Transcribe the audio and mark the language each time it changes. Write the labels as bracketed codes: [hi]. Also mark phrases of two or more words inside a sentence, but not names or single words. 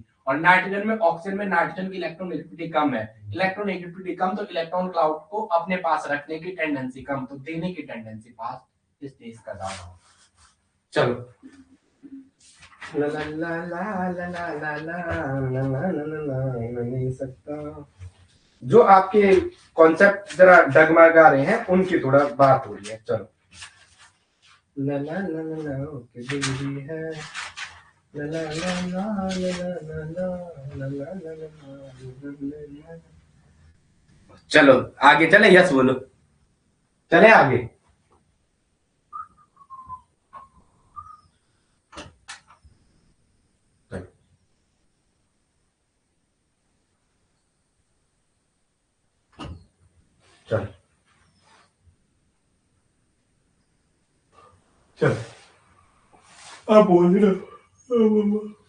[hi] और नाइट्रोजन में, ऑक्सीजन में नाइट्रोजन की इलेक्ट्रोनेगेटिविटी कम है, इलेक्ट्रोनेगेटिविटी कम तो इलेक्ट्रॉन क्लाउड को अपने पास रखने की टेंडेंसी कम, तो देने की टेंडेंसी फास्ट, इसलिए इसका ज्यादा हो। चलो ला ला ला ला ला ला ला ला ला नहीं सकता। जो आपके कॉन्सेप्ट जरा डगमगा रहे हैं उनकी थोड़ा बात हो रही है। चलो ला ला ला ला ला ओके बेबी है, ला ला ला ला ला ला ला ला ला ला। चलो आगे चले, यस बोलो, चले आगे। चलो चलो आप बोल रहे हो।